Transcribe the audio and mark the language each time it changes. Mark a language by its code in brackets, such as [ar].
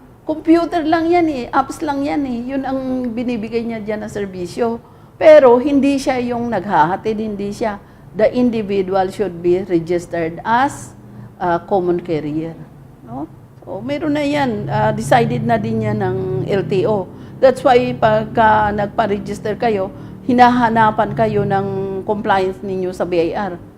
[tl] Computer lang yan apps lang yan Yun ang binibigay niya dyan na serbisyo. Pero hindi siya yung naghahatid, hindi siya. [en] The individual should be registered as a common carrier, no? [tl] So, meron na yan, decided na din yan ng LTO. That's why pagka nagpa-register kayo, hinahanapan kayo ng compliance ninyo sa BIR.